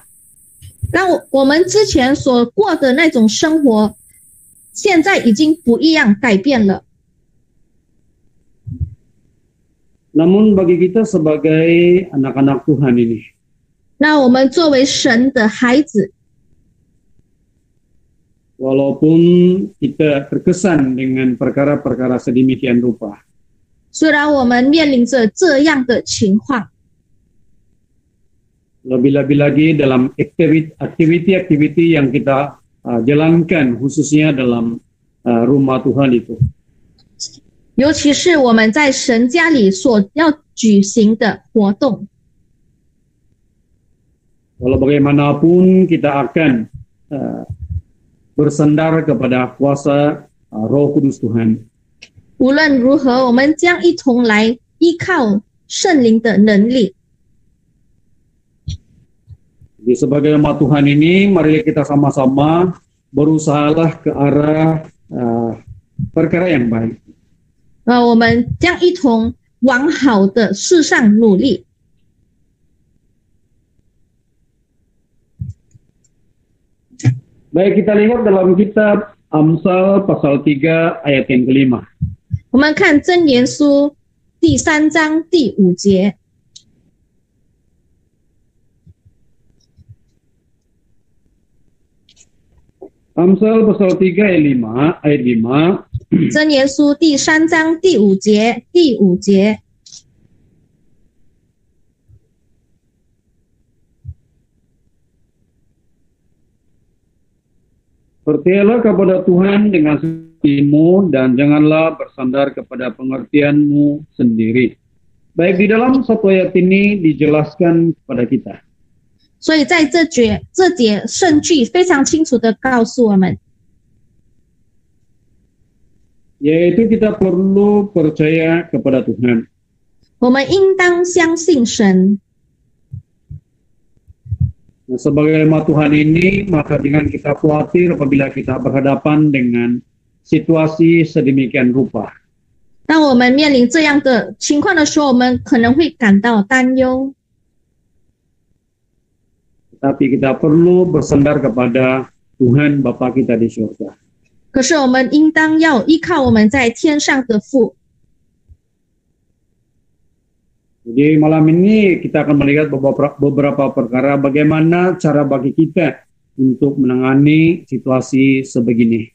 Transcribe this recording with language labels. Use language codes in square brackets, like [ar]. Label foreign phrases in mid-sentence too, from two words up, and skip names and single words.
[zh] 让我们之前所过的那种生活，现在已经不一样，改变了。 [ms] Namun bagi kita sebagai anak-anak Tuhan ini, [zh] 那我们作为神的孩子， [ms] walaupun kita terkesan dengan perkara-perkara sedemikian rupa, [zh] 虽然我们面临着这样的情况， [ms] lebih-lebih lagi dalam aktiviti-aktiviti yang kita jalankan, khususnya dalam rumah Tuhan itu. [zh] 尤其是我们在神家里所要举行的活动， [ms] Walau bagaimanapun kita akan bersandar kepada kuasa Roh Kudus Tuhan. [zh] 无论如何，我们将一同来依靠圣灵的能力。 [ms] Jadi sebagai umat Tuhan ini, mari kita sama-sama berusahalah ke arah perkara yang baik. [zh] 我们将一同往好的事上努力。 [ms] Baik, kita lihat dalam kitab Amsal pasal 3 ayat yang kelima. [zh] 我们看箴言书第3章第5节， [ms] Amsal pasal 3 ayat 5. [zh] 箴言书第3章第5节，第5节。 [ms] Percayalah kepada Tuhan dengan hatimu dan janganlah bersandar kepada pengertianmu sendiri. Baik, di dalam satu ayat ini dijelaskan kepada kita. [zh] 所以在这节圣句非常清楚的告诉我们， [ms] Yaitu kita perlu percaya kepada Tuhan. [zh] 我们应当相信神。 [ms] Nah, sebagai umat Tuhan ini, maka jangan kita khawatir apabila kita berhadapan dengan situasi sedemikian rupa. [zh] 当我们面临这样的情况的时候，我们可能会感到担忧。 [ms] Tapi kita perlu bersandar kepada Tuhan Bapa kita di surga. [zh] 可是我们应当要依靠我们在天上的父。 [ms] Jadi malam ini kita akan melihat beberapa perkara bagaimana cara bagi kita untuk menangani situasi sebegini.